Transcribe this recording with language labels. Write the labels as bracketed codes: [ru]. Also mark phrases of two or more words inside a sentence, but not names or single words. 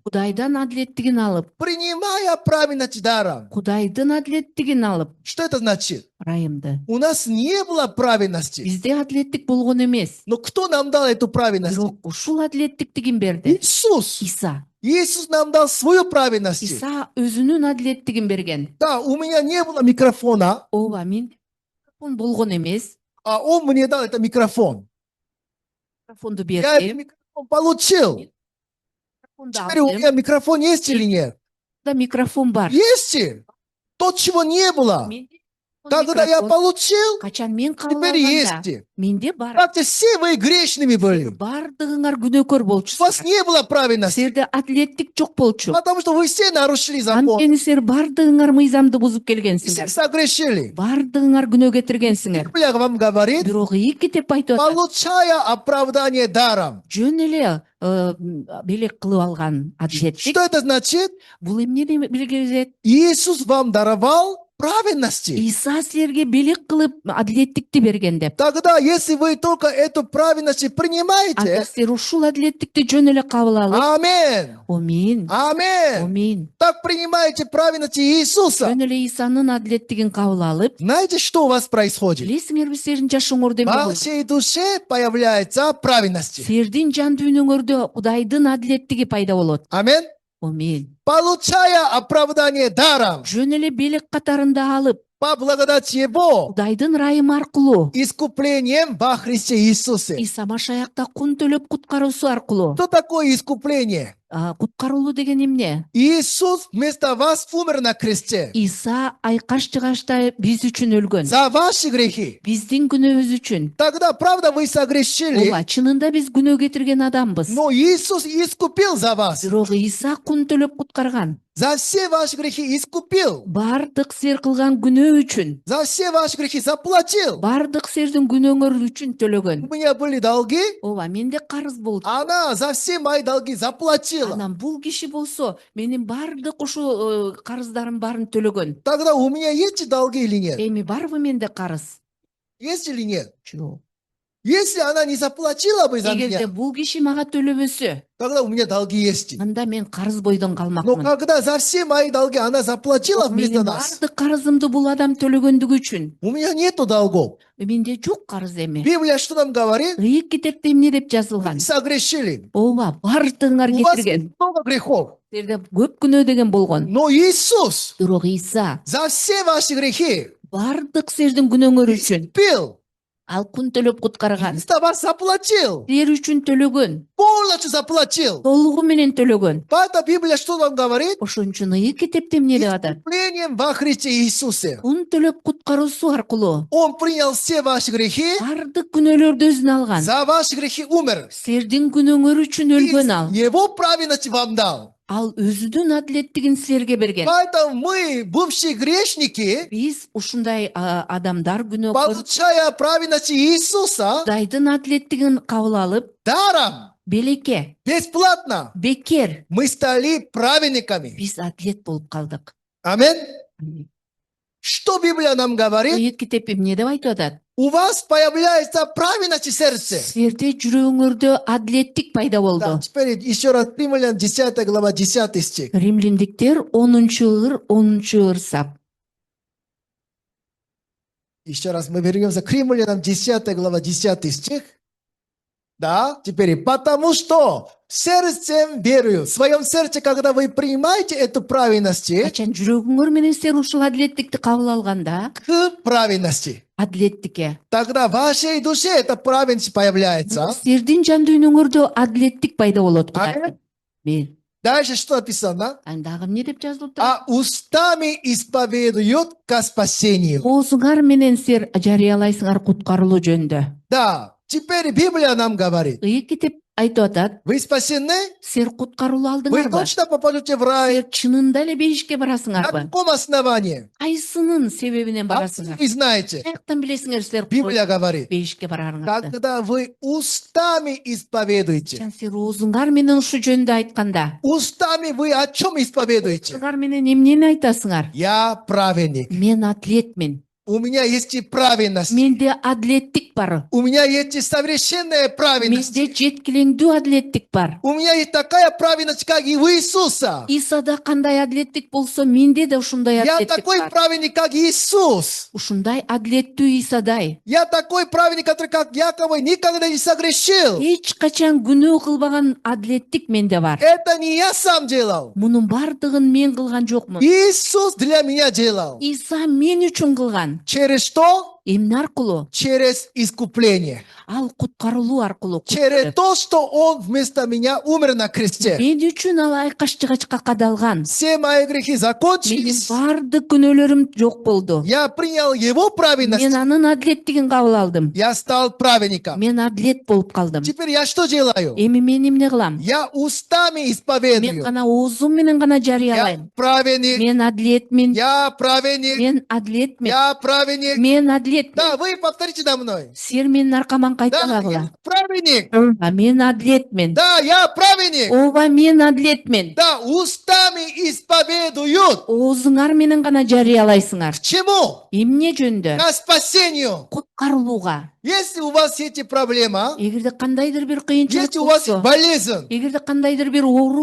[ky] Кудайдан адилеттигин алып, [ru] принимая праведность даром. [ky] Кудайдын адилеттигин алып, [ru] Что это значит? [ky] ырайымды. [ru] У нас не было праведности. [ky] Бизде адилеттик болгон эмес. [ru] Но кто нам дал эту праведность? [ky] Бирок ушул адилеттикти ким берди? [ru] Иисус. [ky] Иса. [ru] Иисус нам дал свою праведность. [ky] Иса өзүнүн адилеттигин берген. [ru] Да, у меня не было микрофона, [ky] Ооба, мен микрофон болгон эмес. [ru] а он мне дал этот микрофон. [ky] Микрофонду [ru] Я этот [ky] берди. [ru] микрофон получил. [ky] Микрофонду [ru] Теперь у [ky] алдым. [ru] меня микрофон есть или нет? [ky] Да, микрофон бар. [ru] Есть. То, чего не было. [ky] Менде [ru] Когда я [ky] микрофон. [ru] получил, [ky] Качан мен кабыл [ru] теперь [ky] алганда, [ru] есть. [ky] менде бар. [ru] Как-то все вы грешными были. [ky] Бардыгыңар күнөөкөр [ru] У [ky] болчусуңар. [ru] вас не было праведности. [ky] Силерде адилеттик жок болчу. [ru] Потому что вы все нарушили закон. [ky] Анткени силер бардыгыңар мыйзамды бузуп [ru] Все [ky] келгенсиңер. [ru] согрешили. [ky] Бардыгыңар күнөө кетиргенсиңер. [ru] Библия вам говорит, [ky] Бирок китеп айтып атат. [ru] получая оправдание даром. [ky] Жөн эле белек кылып алган адилеттик. [ru] Что это значит? [ky] Бул эмнени белгилейт? [ru] Иисус вам даровал праведности. [ky] Иса силерге белек кылып адилеттикти берген деп. [ru] Тогда, если вы только эту праведность [ky] Анда [ru] принимаете, [ky] силер ушул адилеттикти жөн эле кабыл алып, амин, амин, амин, амин. [ru] так принимаете праведность Иисуса, [ky] Жөн эле Исанын адилеттигин кабыл алып, [ru] знаете, что у вас происходит? [ky] билесиңерби силердин жашооңордо [ru] В [ky] эмне болот? [ru] вашей душе появляется праведность. [ky] Силердин жан дүйнөңөрдө Кудайдын адилеттиги пайда болот. Амин. Амин. [ru] Получая оправдание даром, [ky] Жөн эле белек катарында алып, [ru] по благодати Его, [ky] Кудайдын ырайымы аркылуу, [ru] искуплением во Христе Иисусе. [ky] Иса Машаякта кун төлөп куткаруусу аркылуу. [ru] Что такое искупление? [ky] Куткарылуу деген эмне? [ru] Иисус вместо вас умер на кресте [ky] Иса айкаш жыгачта биз үчүн өлгөн. [ru] за ваши грехи. [ky] Биздин күнөөбүз үчүн. [ru] Тогда, правда, вы согрешили, [ky] Ооба, чынында биз күнөө кетирген адамбыз. [ru] но Иисус искупил за вас. [ky] Бирок Иса кун төлөп куткарган. [ru] За все ваши грехи искупил. [ky] Бардык силер кылган күнөө үчүн, [ru] За все ваши грехи заплатил. [ky] бардык силердин күнөөңөр үчүн төлөгөн. [ru] У меня были долги, [ky] Ооба, менде карыз болду. [ru] она за все мои долги заплатила. [ky] Анан бул киши болсо менин бардык ушул карыздарым баарын төлөгөн. [ru] Тогда у меня есть долги или нет? [ky] Эми барбы менде карыз? [ru] Есть или нет? [ky] Жок. [ru] Если она не заплатила бы за [ky] Эгерде [ru] меня, [ky] бул киши мага төлөбөсө, [ru] тогда у меня долги есть. [ky] анда мен карыз бойдон [ru] Но [ky] калмакмын. [ru] когда за все мои долги она заплатила вместо [ky] Менин [ru] нас, [ky] бардык карызымды бул адам төлөгөндүгү үчүн [ru] у меня нету долгов. [ky] менде жок карыз эми. [ru] Библия что нам говорит? [ky] Ыйык китепте эмне деп жазылган? [ru] Согрешили. [ky] Ооба, бардыгыңар [ru] У вас [ky] кетирген. [ru] много грехов. [ky] Силерде көп күнөө деген болгон. [ru] Но Иисус [ky] Бирок Иса [ru] за все ваши грехи [ky] бардык силердин күнөөңөр үчүн пил, ал күн төлөп куткарган. [ru] вместо вас заплатил. [ky] Силер үчүн төлөгөн. [ru] Полностью заплатил. [ky] Толугу менен төлөгөн. [ru] Поэтому Библия что нам говорит? [ky] Ошон үчүн ыйык китепте эмне деп атат? [ru] Искуплением во Христе Иисусе. [ky] Кун төлөп куткаруусу аркылуу [ru] Он принял все ваши грехи, [ky] бардык күнөөлөрдү өзүнө алган. [ru] за ваши грехи умер. [ky] Силердин күнөөңөр үчүн өлгөн ал. [ru] Его праведность вам дал. [ky] Ал өзүнүн адилеттигин силерге берген. [ru] Поэтому мы, бывшие грешники, [ky] Биз ушундай адамдар күнөөкөр [ru] получая праведность Иисуса [ky] Кудайдын адилеттигин кабыл алып, [ru] даром, [ky] белекке, [ru] бесплатно, [ky] бекер [ru] мы стали праведниками. [ky] биз адилет болуп калдык. [ru] Аминь. Что Библия нам говорит? [ky] Ыйык китеп эмне деп айтып атат? [ru] У вас появляется праведность в сердце. [ky] Силерде жүрөгүңөрдө адилеттик пайда [ru] Да, [ky] болду. [ru] теперь еще раз Римлян 10 глава 10 стих. [ky] Римлиндиктер 10-ыр сап. [ru] Еще раз мы вернемся к Римлянам 10 глава 10 стих. Да, теперь, потому что сердцем верую, в своем сердце, когда вы принимаете эту праведность, [ky] Качан жүрөгүңөр менен силер ушул адилеттикти кабыл алганда, [ru] к праведности, [ky] адилеттикке, [ru] тогда в вашей душе эта праведность появляется. [ky] силердин жан дүйнөңөрдө адилеттик пайда болот. Амин. Мен. [ru] Дальше что написано? [ky] Дагы эмне деп жазылып [ru] А устами исповедуют ко спасению. [ky] оозуңар менен силер жарыялайсыңар куткарылуу жөнүндө. [ru] Да, теперь Библия нам говорит. [ky] Ыйык китеп айтып атат, [ru] Вы спасены? [ky] силер куткарылуу [ru] Вы [ky] алдыңарбы? [ru] точно попадете в рай. [ky] Силер чынында эле бейишке [ru] На [ky] барасыңарбы? [ru] каком основании? [ky] Кайсынын себебинен барасыңар? [ru] Вы знаете. [ky] Каяктан билесиңер силер [ru] Библия говорит. [ky] бейишке барарыңарды? [ru] Когда вы устами исповедуете. [ky] Качан силер оозуңар менен ушу жөнүндө айтканда, [ru] Устами вы о чем исповедуете? [ky] оозуңар менен эмнени айтасыңар? [ru] Я праведник. [ky] Мен адилетмин. [ru] У меня есть и праведность. [ky] Менде адилеттик бар. [ru] У меня есть и совершенная праведность. [ky] Менде жеткилиңдүү адилеттик бар. [ru] У меня есть такая праведность, как и у Иисуса. [ky] Исада кандай адилеттик болсо, менде да ушундай [ru] Я [ky] адилеттик [ru] такой [ky] бар. [ru] праведник, как Иисус. [ky] Ушундай адилеттүү Исадай. [ru] Я такой праведник, который, как Яков, никогда не согрешил. [ky] Эч качан күнөө кылбаган адилеттик менде бар. [ru] Это не я сам делал. [ky] Мунун бардыгын мен кылган жокмун. [ru] Иисус для меня делал. [ky] Иса мен үчүн кылган. [ru] Через что? [ky] Эмне аркылуу? [ru] Через искупление. [ky] Ал куткарылуу аркылуу. [ru] Через то, что Он вместо меня умер на кресте. [ky] Мен үчүн ал айкаш жыгачка кадалган. [ru] Все мои грехи [ky] Менин [ru] закончились. [ky] бардык күнөөлөрүм жок болду. [ru] Я принял Его праведность. [ky] Мен анын адилеттигин кабыл алдым. [ru] Я стал праведником. [ky] Мен адилет болуп калдым. [ru] Теперь я что делаю? [ky] Эми мен эмне кылам? [ru] Я устами [ky] Мен [ru] исповедую. [ky] гана оозум менен гана [ru] Я [ky] жарыялайм. [ru] праведник. [ky] Мен адилетмин. [ru] Я праведник. [ky] Мен адилетмин. [ru] Я праведник. [ky] Мен адилетмин. адилетмин. [ru] Да, вы повторите за мной. [ky] Силер менин аркаман [ru] Да, я [ky] кайталагыла. [ru] праведник. [ky] Ооба, мен адилетмин. [ru] Да, я праведник. [ky] Ооба, мен адилетмин. [ru] Да, устами исповедуют. [ky] Оозуңар менен гана жарыялайсыңар. [ru] К чему? [ky] Эмне жөндө? [ru] К спасению. [ky] Куткарылууга. [ru] Если у вас эти проблемы, [ky] Эгерде кандайдыр бир кыйынчылык [ru] если у вас [ky] болсо, [ru] болезнь, [ky] эгерде кандайдыр бир оору